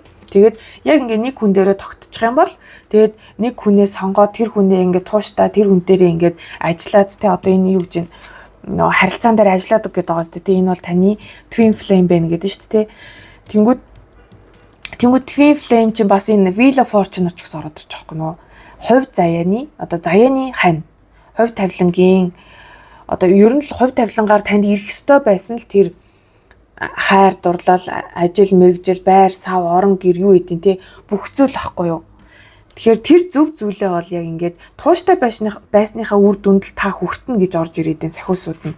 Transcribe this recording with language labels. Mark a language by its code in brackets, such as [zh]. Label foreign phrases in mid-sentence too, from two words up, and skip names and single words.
[mn] Тэгээд яг ингээ нэг хүн дээрээ тогтчих юм бол тэгээд нэг хүнээ сонгоод тэр хүнээ ингээ тууштай тэр хүн дээрээ ингээ ажиллаад тий одоо энэ юу гэж нөө харилцаан дээр ажилладаг гэдэг байгаа шүү дээ. Энэ бол таны [en] twin flame [mn] байна гэдэг шүү дээ. Тэнгүүд [en] twin flame [mn] чинь бас энэ [en] wheel of fortune [mn] ч гэсэн ороод ирж байгаа юм. Хувь заяаны одоо заяаны хань. Хувь тавилангийн одоо ер нь л хувь тавилангаар танд ирэх ёстой байсан л тэр хайр дурлал, ажил, мэргэжил, байр, сав, орон гэр юу гэдэг те бүх зүйл ахгүй юу. Тэгэхээр тэр зөв зүйлээ бол яг ингээд тууштай байсныхаа үр дүнд та хүртэнэ гэж орж ирээд энэ сахиусууд нь.